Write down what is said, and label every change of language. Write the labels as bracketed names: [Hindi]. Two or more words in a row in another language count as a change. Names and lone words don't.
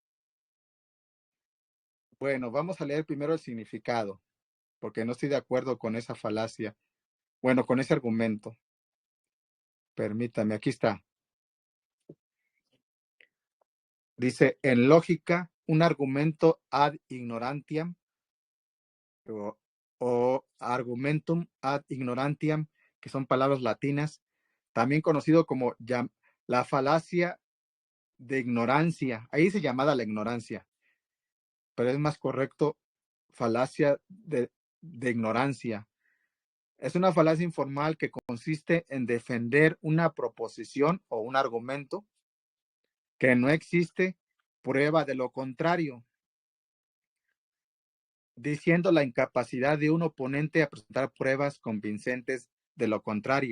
[Spanish] Bueno, vamos a leer primero el significado, porque no estoy de acuerdo con esa falacia. Bueno, con ese argumento. Permítame, aquí está. Dice, en lógica, un argumento [Latin] ad ignorantiam [Spanish] o [Latin] argumentum ad ignorantiam, [Spanish] que son palabras latinas, también conocido como la falacia de ignorancia. Ahí dice llamada la ignorancia. pero es más correcto falacia de ignorancia. Es una falacia informal que consiste en defender una proposición o un argumento que no existe prueba de lo contrario, diciendo la incapacidad de un oponente a presentar pruebas convincentes de lo contrario.